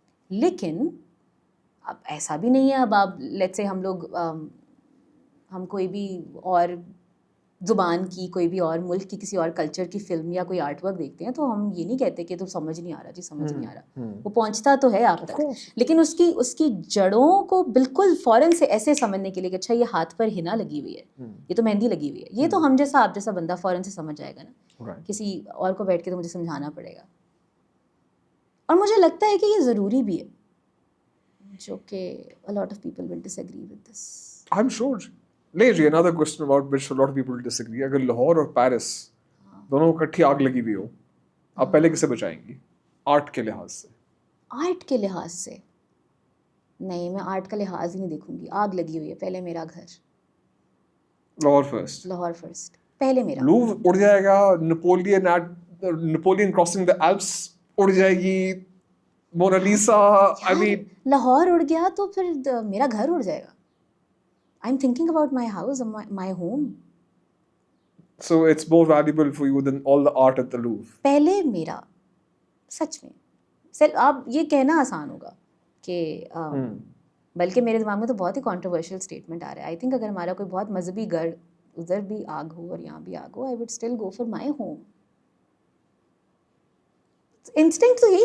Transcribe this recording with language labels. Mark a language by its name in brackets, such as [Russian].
[Urdu] لیکن اب ایسا بھی نہیں ہے, اب آپ لیٹس سے ہم کوئی بھی اور زبان کی, کوئی بھی اور ملک کی, کسی اور کلچر کی فلم یا کوئی آرٹ ورک دیکھتے ہیں تو ہم یہ نہیں کہتے کہ تو سمجھ نہیں آ رہا. جی سمجھ نہیں آ رہا, وہ پہنچتا تو ہے آپ تک, لیکن اس کی جڑوں کو بالکل فوراً سے ایسے سمجھنے کے لیے کہ اچھا یہ ہاتھ پر ہنا لگی ہوئی ہے, یہ تو مہندی لگی ہوئی ہے, یہ تو ہم جیسا آپ جیسا بندہ فوراً سے سمجھ جائے گا نا. کسی اور کو بیٹھ کے تو مجھے سمجھانا پڑے گا. اور مجھے لگتا ہے کہ یہ ضروری بھی ہے, جو کہ [English] a lot of people will disagree with this. I'm sure. [Urdu] نہیں جی, [English] another question about which a lot of people disagree. [Urdu] اگر لاہور اور پیرس دونوں کو اکٹھی آگ لگی ہوئی ہو, آپ پہلے کسے بچائیں گی آرٹ کے لحاظ سے؟ آرٹ کے لحاظ سے نہیں, میں آرٹ کا لحاظ ہی نہیں دیکھوں گی. آگ لگی ہوئی ہے, پہلے میرا گھر. لاہور فرسٹ, پہلے میرا. لوور اڑ جائے گا, نپولین کراسنگ دا ایلپس اڑ جائے گی, مونالیسا. [English] I mean [Urdu] لاہور اڑ گیا تو پھر میرا گھر اڑ جائے گا. [English] I'm thinking about my house, my home. So it's more valuable for you than all the art at the Louvre. [Urdu] پہلے میرا, سچ میں. آپ یہ کہنا آسان ہوگا کہ بلکہ میرے دماغ میں تو بہت ہی کانٹروورشل اسٹیٹمنٹ آ رہا ہے. [English] I think [Urdu] اگر ہمارا کوئی بہت مذہبی گھر ادھر بھی آگ ہو اور یہاں بھی آگ ہو, [English] I would still go for my home. [Urdu] Instinct तो यही